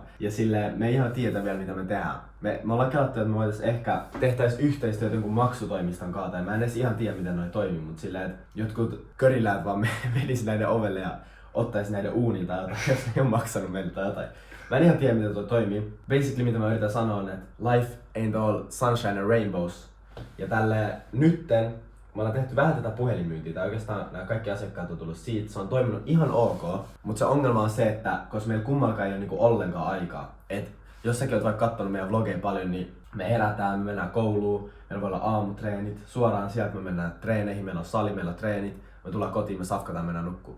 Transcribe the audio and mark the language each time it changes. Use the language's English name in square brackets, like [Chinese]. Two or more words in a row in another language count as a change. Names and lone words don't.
[Finnish] Ja silleen me ei ihan tiedä vielä mitä me tehdään. Me ollaan kelattu, että me tehtäis yhteistyötä jonkun maksutoimiston kanssa, tai mä en edes ihan tiedä miten noi toimii, mutta silleen, että jotkut köriläät vaan menis näiden ovelle ja ottais näiden uuniin tai jotain, jos ne ei ole maksanut meille tai jotain. Mä en ihan tiedä miten tuo toimii. Basically mitä mä yritän sanoa on, että [English] life ain't all sunshine and rainbows. [Finnish] Ja tälle nytten me ollaan tehty vähän tätä puhelinmyyntiä, tai oikeastaan nämä kaikki asiakkaat on tullut siitä. Se on toiminut ihan ok, mutta se ongelma on se, että koska meillä kummallakaan ei ole niinku ollenkaan aikaa. Et jos säkin oot vaikka kattonut meidän vlogeja paljon, niin me herätään, me mennään kouluun, meillä voi olla aamutreenit, suoraan sieltä me mennään treeneihin, meillä on sali, meillä on treenit, me tullaan kotiin, me safkataan, mennään nukkuun.